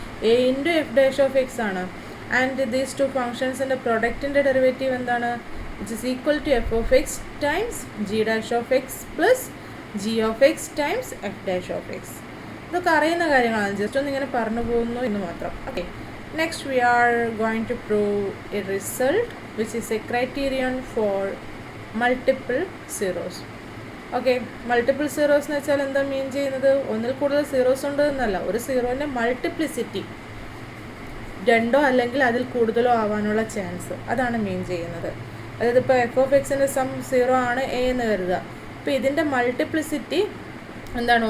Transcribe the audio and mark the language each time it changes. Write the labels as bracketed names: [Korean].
[English] A into f dash of x ആണ്. And these two [Malayalam] ഫംഗ്ഷൻസിൻ്റെ പ്രൊഡക്റ്റിൻ്റെ derivative എന്താണ്? [English] Which is equal to f of x times g dash of x plus g of x times f dash of x. [Malayalam] ഇതൊക്കെ അറിയുന്ന കാര്യങ്ങളാണ്, just ഒന്ന് ഇങ്ങനെ പറഞ്ഞു പോകുന്നു എന്ന് മാത്രം. [English] Okay, next we are going to prove a result which is a criterion for multiple zeros. [Malayalam] Okay, multiple zeros എന്ന് വെച്ചാൽ എന്താ മീൻ ചെയ്യുന്നത്? ഒന്നിൽ കൂടുതൽ സീറോസ് ഉണ്ട് എന്നല്ല, ഒരു സീറോൻ്റെ മൾട്ടിപ്ലിസിറ്റി രണ്ടോ അല്ലെങ്കിൽ അതിൽ കൂടുതലോ ആവാനുള്ള ചാൻസ്, അതാണ് മീൻ ചെയ്യുന്നത്. അതായത് ഇപ്പോൾ എഫ് ഓഫ് എക്സിൻ്റെ സം സീറോ ആണ് എ എന്ന് കരുതുക. അപ്പോൾ ഇതിൻ്റെ മൾട്ടിപ്ലിസിറ്റി എന്താണ്?